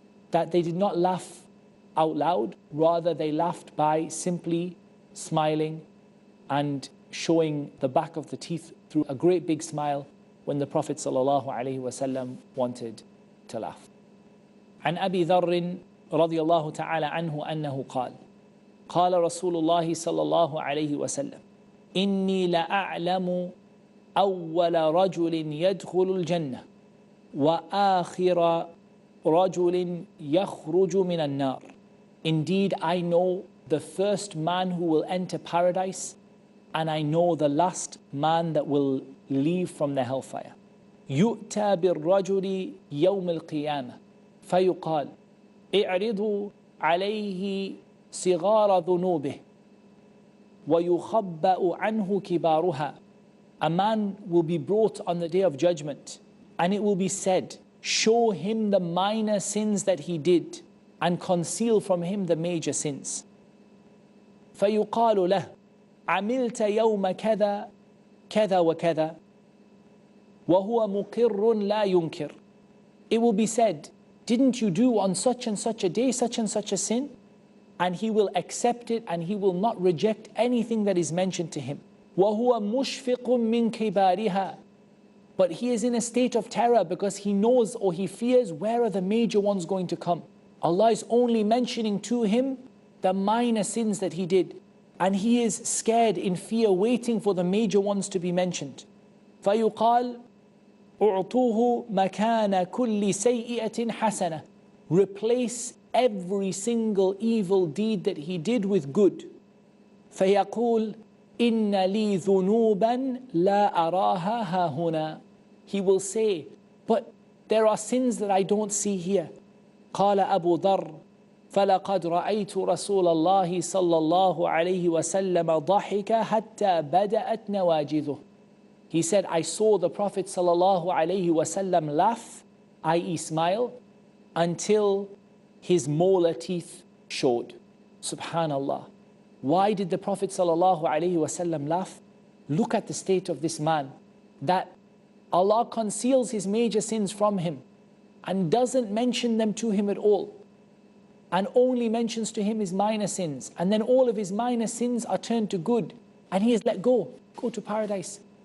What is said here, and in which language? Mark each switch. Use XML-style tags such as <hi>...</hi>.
<en>That they did not laugh out loud, rather they laughed by simply smiling and showing the back of the teeth through a great big smile when the Prophet ﷺ wanted to laugh.</en> <ar>عن أبي ذر رضي الله تعالى عنه أنه قال قال رسول الله صلى الله عليه وسلم إني لأعلم أول رجل يدخل الجنة وآخر رجل يخرج من النار.</ar> <en>Indeed, I know the first man who will enter paradise, and I know the last man that will leave from the hellfire.</en> <ar>يؤتى بالرجل يوم القيامة فيقال اعرضوا عليه صغار ذنوبه ويخبأ عنه كبارها.</ar> <en>A man will be brought on the day of judgment, and it will be said, show him the minor sins that he did and conceal from him the major sins.</en> <ar>فيقال له عملت يوم كذا كذا وكذا وهو مقر لا ينكر.</ar> <en>It will be said, didn't you do on such and such a day such and such a sin? And he will accept it and he will not reject anything that is mentioned to him.</en> <ar>وهو مشفق من كبارها.</ar> <en>But he is in a state of terror because he knows or he fears where are the major ones going to come. Allah is only mentioning to him the minor sins that he did. And he is scared, in fear, waiting for the major ones to be mentioned.</en> <ar>فَيُقَالْ أُعْطُوهُ مَكَانَ كُلِّ سَيِّئَةٍ حَسَنَةٍ.</ar> <en>Replace every single evil deed that he did with good.</en> <ar>فَيَقُولْ إِنَّ لِي ذُنُوبًا لَا أَرَاهَا هَاهُنَا.</ar> <en>He will say, but there are sins that I don't see here.</en> <ar>قال أبو ذر فلقد رأيت رسول الله صلى الله عليه وسلم ضحك حتى بدأت نواجذه.</ar> <en>He said, I saw the Prophet</en> <ar>صلى الله عليه وسلم</ar> <en>laugh, i.e. smile, until his molar teeth showed. Subhanallah. Why did the Prophet</en> <ar>صلى الله عليه وسلم</ar> <en>laugh? Look at the state of this man, that Allah conceals his major sins from him and doesn't mention them to him at all, and only mentions to him his minor sins, and then all of his minor sins are turned to good, and he is let go to paradise.</en>